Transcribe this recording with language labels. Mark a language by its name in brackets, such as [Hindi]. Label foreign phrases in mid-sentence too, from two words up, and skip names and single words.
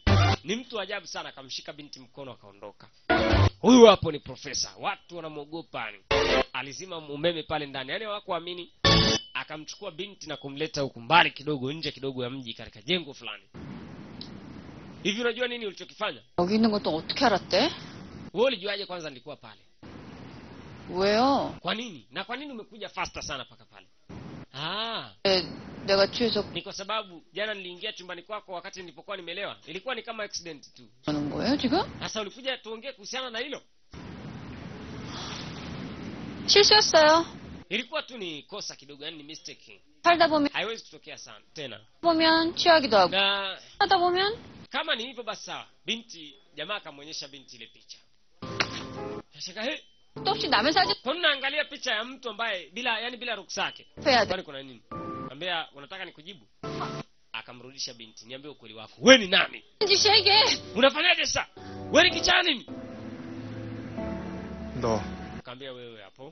[Swahili] Ni mtu ajabu sana, akamshika binti mkono akaondoka. Huyu hapo ni profesa. Watu wanamuogopa yani. Alizima umeme pale ndani. Yaani hawakuamini. Akamchukua binti na kumleta huku mbali kidogo, nje kidogo ya mji katika jengo fulani. Hivi unajua nini ulichokifanya? [Korean] 여기 있는 것도 어떻게 알았대? [Swahili] Wewe ulijuaje kwanza nilikuwa pale? [Korean] 왜요? [Swahili] Kwa nini? Na kwa nini umekuja faster sana paka pale? [Korean] 내가 취해서 [Swahili] ni kwa sababu jana niliingia chumbani kwako wakati nilipokuwa nimelewa. Ilikuwa ni kama accident tu. [Korean] 하는 거예요, 지금? [Swahili] Sasa ulikuja tuongee kuhusiana na hilo? [Korean] 실수였어요. [Swahili] Ilikuwa tu ni kosa kidogo, yani ni mistake. [Korean] 살다 보면 [Swahili] haiwezi kutokea sana tena. [Korean] 보면 취하기도 하고. [Swahili] Na [Korean] 하다 보면 [Swahili] kama ni hivyo basi sawa. Binti jamaa akamwonyesha binti ile picha. Ashaka [Korean] 또 혹시 남의 사진 [Swahili] naangalia picha ya mtu ambaye bila ruksa yake. Kwani kuna nini? Ambia unataka nikujibu? Akamrudisha binti. Niambie ukweli wako. Wewe ni nani? Jishege. Unafanyaje sasa? Wewe ni kichaa nini? [Korean] 너 [Swahili] Kaambia wewe hapo.